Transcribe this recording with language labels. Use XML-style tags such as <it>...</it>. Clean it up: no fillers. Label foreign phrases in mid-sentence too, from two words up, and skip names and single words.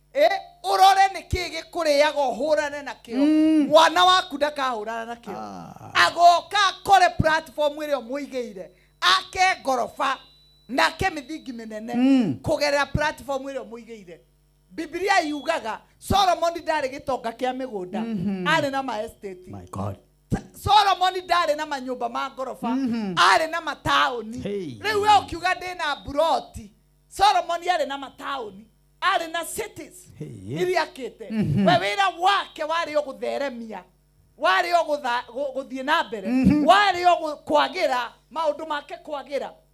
<ki>Urore nĩkĩ gĩkũrĩaga ũhũrane nakĩo. Mwana waku ndakahũrana nakĩo. Agoka akore platform ĩrĩa mũigĩire. Ake ngoroba nake mĩthingi mĩnene kũgerera platform ĩrĩa mũigĩire. Biblia yugaga Solomon ndarĩ gĩtonga kĩa mĩgũnda. Arĩ na ma estate.</ki> <en>My God.</en> <ki>Solomon ndarĩ na manyũmba ma ngoroba. Arĩ na mataũni. Rĩu we ũkiuga ndĩna buroti. Solomon arĩ na mataũni. Arĩ na cities iria akĩte. We wĩra wake warĩ o gũtheremia, warĩ o gũthiĩ na mbere, warĩ o kwagĩra maũndũ make kwagĩra.</ki>